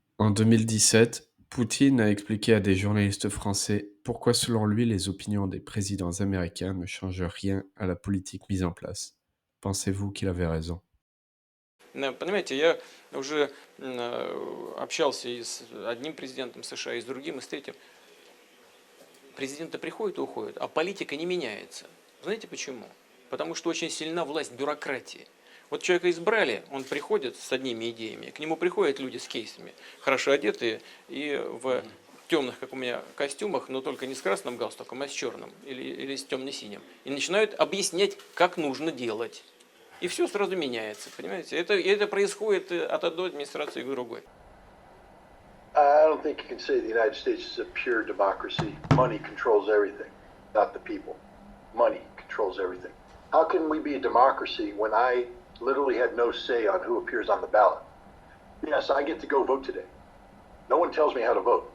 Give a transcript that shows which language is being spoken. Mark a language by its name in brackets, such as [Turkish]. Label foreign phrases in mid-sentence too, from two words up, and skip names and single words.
[French] En 2017, Poutine a expliqué à des journalistes français pourquoi selon lui les opinions des présidents américains ne changent rien à la politique mise en place. Pensez-vous qu'il avait raison? [Russian] Понимаете, я уже общался и с одним президентом США, и с другим, и с третьим. Президенты приходят и уходят, а политика не меняется. Знаете почему? Потому что очень сильна власть бюрократии. Вот человека избрали, он приходит с одними идеями, к нему приходят люди с кейсами, хорошо одетые и в темных, как у меня, костюмах, но только не с красным галстуком, а с черным или с темно-синим. И начинают объяснять, как нужно делать. И все сразу меняется, понимаете? Это происходит от одной администрации к другой. [English] I don't think you can say the United States is a pure democracy. Money controls everything, not the people. Money controls everything. How can we be a democracy when I literally had no say on who appears on the ballot? Yes, I get to go vote today. No one tells me how to vote.